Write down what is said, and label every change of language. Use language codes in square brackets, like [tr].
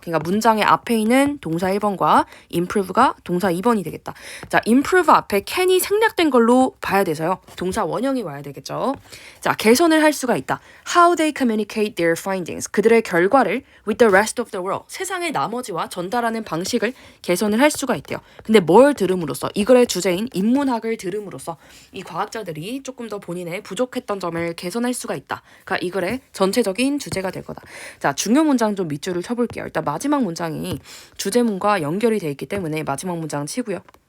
[ko] 그러니까 문장의 앞에 있는 동사 1번과 improve가 동사 2번이 되겠다. 자, improve 앞에 can이 생략된 걸로 봐야 돼서요. 동사 원형이 와야 되겠죠. 자, 개선을 할 수가 있다. [en] How they communicate their findings. [ko] 그들의 결과를 [en] with the rest of the world. [ko] 세상의 나머지와 전달하는 방식을 개선을 할 수가 있대요. 근데 뭘 들음으로써? 이 글의 주제인 인문학을 들음으로써 이 과학자들이 조금 더 본인의 부족했던 점을 개선할 수가 있다. 그러니까 이 글의 전체적인 주제가 될 거다. 자, 중요 문장 좀 밑줄을 쳐볼게요. 일단 마지막 문장이 주제문과 연결이 돼 있기 때문에 마지막 문장 치고요.